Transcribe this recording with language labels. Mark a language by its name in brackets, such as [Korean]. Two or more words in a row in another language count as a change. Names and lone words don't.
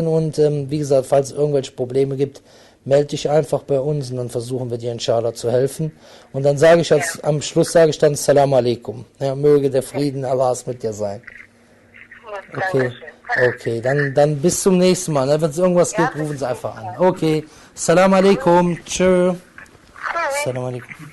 [German] Und wie gesagt, falls es irgendwelche Probleme gibt, melde dich einfach bei uns und dann versuchen wir dir inshallah zu helfen. Und dann sage ich am Schluss sage ich dann [Arabic] سلام عليكم. [German] Ja, möge der Frieden Allahs mit dir sein. Okay, dann bis zum nächsten Mal. Ne? Wenn es irgendwas gibt, rufen Sie einfach an. [Arabic] Okay, سلام عليكم. Tschö. سلام عليكم.